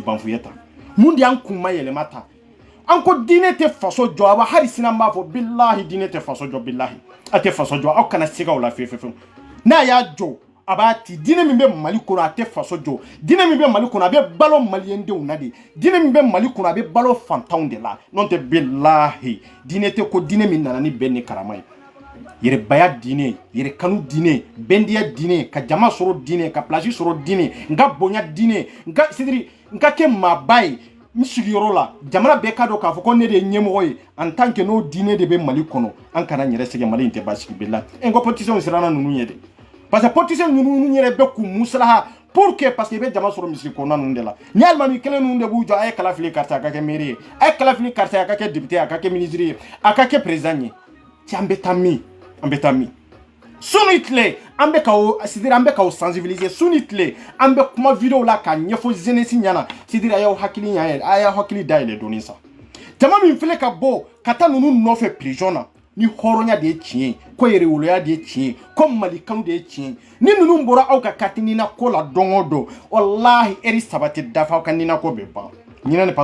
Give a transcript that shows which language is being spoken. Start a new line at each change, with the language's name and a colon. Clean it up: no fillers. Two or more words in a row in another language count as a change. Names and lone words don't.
Bambara: banfuye ta mun de an kun ma yɛlɛma ta an ko diinɛ tɛ faso jɔ awa hali sini an b'a fɔ billahi diinɛ tɛ faso jɔ billahi a tɛ faso jɔ aw kana siga o la fewu n'a y'a jɔ a b'a ti diinɛ min bɛ Mali kɔnɔ a tɛ faso jɔ diinɛ min bɛ Mali kɔnɔ a bɛ balo maliyɛndenw na de diinɛ min bɛ Mali kɔnɔ a bɛ balo fantanw de la n'o tɛ billahi diinɛ tɛ ko diinɛ min nana ni bɛn ni karama ye yɛrɛbaya diinɛ yɛrɛ kanu diinɛ bɛndiya diinɛ ka jama sɔrɔ diinɛ ka place sɔrɔ diinɛ n ka bonya diinɛ n ka kɛ maaba ye n sigiyɔrɔ la jamana bɛɛ ka dɔn k'a fɔ ko ne de ye ɲɛmɔgɔ ye
French: en tant que
Bambara: n'o diinɛ de bɛ Mali kɔnɔ an kana n yɛrɛ sɛgɛn Mali in tɛ basigi bila n ko politicien siranna ninnu ye dɛ
French: parce que politicien
Bambara: ninnu yɛrɛ bɛ k'u musalaha
French: pour que parce que
Bambara: i bɛ jama sɔrɔ misiri kɔnɔna ninnu de la ni alimami kelen ninnu de b'u jɔ a ye kalafili karisa a ka kɛ maire ye a ye kalafili karisa a ka kɛ député a ka kɛ ministre ye a ka kɛ président ye cɛ an bɛ taa min an bɛ taa min suni tile an bɛ ka o c'est-à-dire an bɛ ka o sensibiliser suni tile an bɛ kuma vidéo la k'a ɲɛfɔ jeunesse ɲɛna c'est-à-dire a y'aw hakili ɲa a y'a hakili dayɛlɛ dɔɔni sa jama min filɛ ka bɔ ka taa ninnu nɔfɛ prison na ni hɔrɔnya de ye tiɲɛ ye ko yɛrɛwoloya de ye tiɲɛ ye ko malikanu de ye tiɲɛ ye ni ninnu bɔra aw ka kati nina ko la don o don wallahi eri 3 tɛ dafa aw ka nina ko bɛ ban ɲinɛ ni